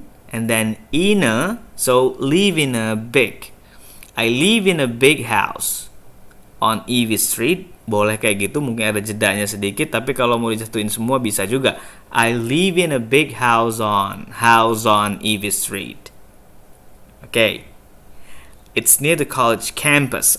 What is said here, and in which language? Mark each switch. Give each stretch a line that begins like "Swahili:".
English: and then in a, so live in a big. I live in a big house on Ivy Street.
Indonesian: Boleh kayak gitu, mungkin ada jedanya sedikit, tapi kalau mau dijatuhin semua bisa juga.
English: I live in a big house on Ivy Street. Okay. It's near the college campus.